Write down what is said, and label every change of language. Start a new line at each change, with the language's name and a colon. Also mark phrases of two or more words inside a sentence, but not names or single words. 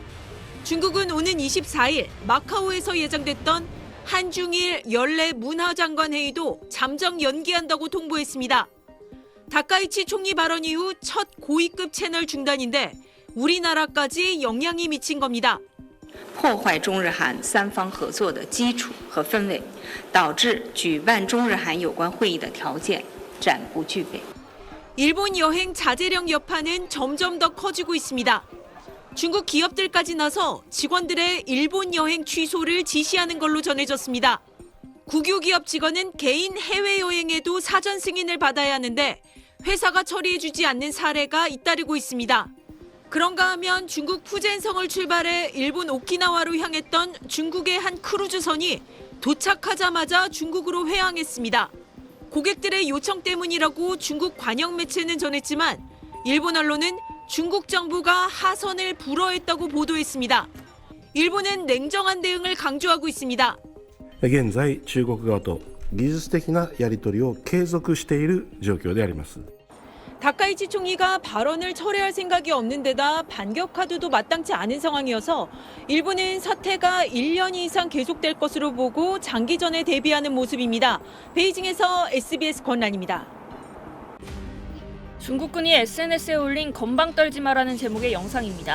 Korean: 중국은 오는 24일 마카오에서 예정됐던 한중일 연례 문화장관 회의도 잠정 연기한다고 통보했습니다. 다카이치 총리 발언 이후 첫 고위급 채널 중단인데 우리나라까지 영향이 미친 겁니다.
Chinese: 破坏中日韩三方合作的基础和氛围，导致举办中日韩有关会议的条件暂不具备。
Korean: 일본 여행 자제령 여파는 점점 더 커지고 있습니다. 중국 기업들까지 나서 직원들의 일본 여행 취소를 지시하는 걸로 전해졌습니다. 국유 기업 직원은 개인 해외여행에도 사전 승인을 받아야 하는데 회사가 처리해주지 않는 사례가 잇따르고 있습니다. 그런가 하면 중국 푸젠성을 출발해 일본 오키나와로 향했던 중국의 한 크루즈선이 도착하자마자 중국으로 회항했습니다. 고객들의 요청 때문이라고 중국 관영 매체는 전했지만 일본 언론은 중국 정부가 하선을 불허했다고 보도했습니다. 일본은 냉정한 대응을 강조하고 있습니다.
Japanese: 現在、中国側と技術的なやり取りを継続している状況であります。
Korean: 다카이치 총리가 발언을 철회할 생각이 없는 데다 반격 카드도 마땅치 않은 상황이어서 일본은 사태가 1년 이상 계속될 것으로 보고 장기전에 대비하는 모습입니다. 베이징에서 SBS 권란입니다. 중국군이 SNS에 올린 건방 떨지 마라는 제목의 영상입니다.